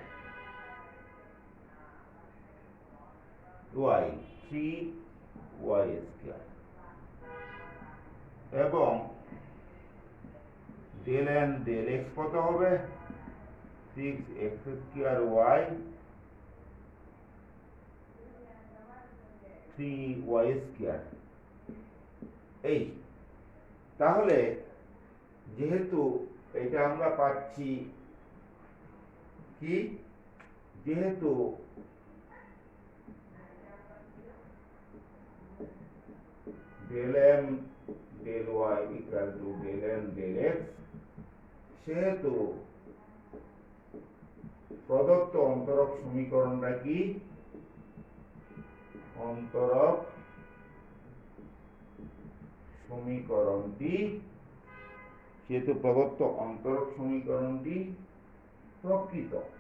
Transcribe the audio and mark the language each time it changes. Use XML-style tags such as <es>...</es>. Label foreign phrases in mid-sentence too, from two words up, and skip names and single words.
<bn>y 3y², এবং</bn> <en>del n del x</en> <bn>কত হবে, 6x² y 3y²। এই তাহলে যেহেতু এটা আমরা পাচ্ছি কি, যেহেতু</bn> <en>del m del y equal to del n del x,</en> <bn>সেহেতু প্রদত্ত অন্তরক সমীকরণটা কি, অন্তরক সমীকরণটি, সেহেতু প্রদত্ত অন্তরক সমীকরণটি প্রকৃত।</bn>